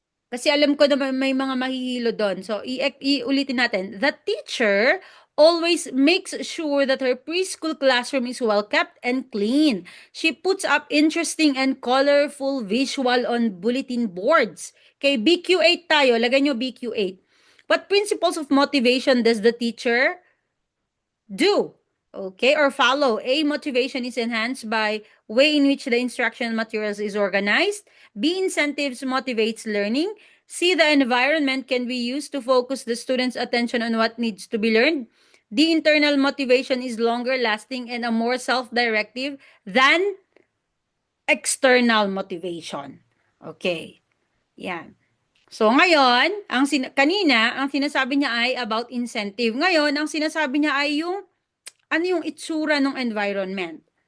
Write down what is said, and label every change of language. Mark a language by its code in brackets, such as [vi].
[tl] Kasi alam ko na may mga mahihilo doon. So, iulitin natin. [en] The teacher always makes sure that her preschool classroom is well kept and clean. She puts up interesting and colorful visual on bulletin boards. Okay, [tl] BQ8 tayo. Lagay nyo BQ8. [en] What principles of motivation does the teacher do? Okay, or follow. A, motivation is enhanced by way in which the instructional materials is organized. B, incentives motivates learning. C, the environment can be used to focus the student's attention on what needs to be learned. D, internal motivation is longer lasting and a more self-directive than external motivation. Okay, yan. [tl] So ngayon, kanina, ang sinasabi niya ay [en] about incentive. [tl] Ngayon, ang sinasabi niya ay yung ano yung itsura ng environment?